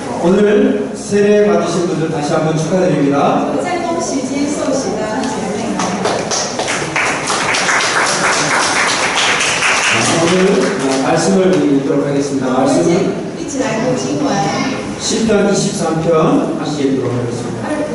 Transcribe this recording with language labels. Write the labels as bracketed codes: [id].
[ko] 오늘 세례 받으신 분들 다시 한번 축하드립니다. [zh] 我再恭喜今天受洗的姐妹们。 [ko] 오늘 말씀을 읽도록 하겠습니다. [zh] 我们 [ko] 말씀은 [zh] 一起来读经文。 [ko] 시편 23편 함께 읽도록 하겠습니다.